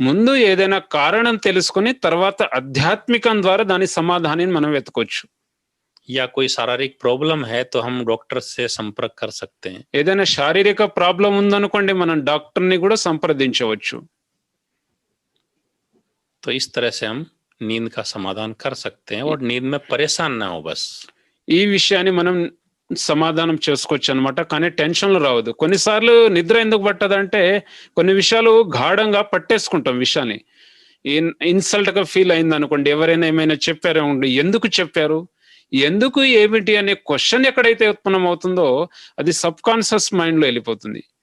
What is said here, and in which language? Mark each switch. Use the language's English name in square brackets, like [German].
[Telugu] ముందు ఏదైనా కారణం తెలుసుకొని తర్వాత ఆధ్యాత్మికం ద్వారా దాని సమాధానాన్ని మనం వెతకొచ్చు. [Hindi] या कोई शारीरिक प्रॉब्लम है तो हम डॉक्टर से संपर्क कर सकते हैं. [Telugu] ఏదైనా శారీరక ప్రాబ్లం ఉందనుకోండి, మనం డాక్టర్ని కూడా సంప్రదించవచ్చు. [Hindi] तो इस तरह से हम नींद का समाधान कर सकते हैं और नींद में परेशान ना हो. बस [Telugu] ఈ విషయాన్ని మనం సమాధానం చేసుకోవచ్చు అనమాట. కానీ టెన్షన్లు రావద్దు. కొన్నిసార్లు నిద్ర ఎందుకు పట్టదంటే కొన్ని విషయాలు గాఢంగా పట్టేసుకుంటాం విషయాన్ని. ఇన్సల్ట్ గా ఫీల్ అయింది అనుకోండి, ఎవరైనా ఏమైనా చెప్పారు అనుకోండి, ఎందుకు చెప్పారు, ఎందుకు ఏమిటి అనే క్వశ్చన్ ఎక్కడైతే ఉత్పన్నం అవుతుందో అది సబ్ కాన్షియస్ మైండ్ లో వెళ్ళిపోతుంది.